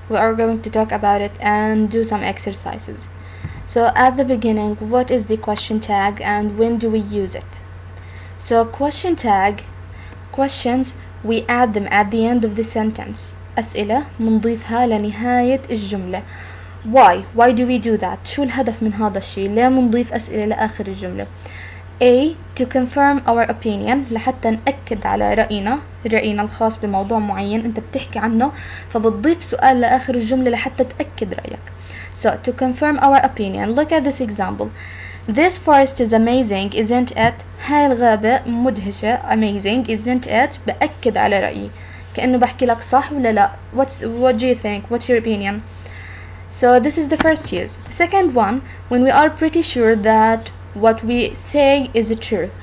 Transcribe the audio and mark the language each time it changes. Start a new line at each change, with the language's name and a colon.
English: We are going to talk about it and do some exercises. So at the beginning, what is the question tag and when do we use it? So question tag, questions, we add them at the end of the sentence.
Arabic: أسئلة منضيفها لنهاية الجملة.
English: Why do we do that?
Arabic: شو الهدف من هذا الشيء؟ ليه منضيف أسئلة لآخر الجملة؟ A.
English: To confirm our opinion،
Arabic: لحتى نأكد على رأينا الخاص بموضوع معين أنت بتحكي عنه، فبتضيف سؤال لآخر الجملة لحتى تأكد رأيك.
English: So to confirm our opinion, look at this example. This forest is amazing, isn't it?
Arabic: هاي الغابة مدهشة.
English: Amazing, isn't it?
Arabic: بأكد على رأيي، كأنه بحكي لك صح ولا لا.
English: What do you think? What's your opinion? So this is the first use. The second one, when we are pretty sure that what we say is true.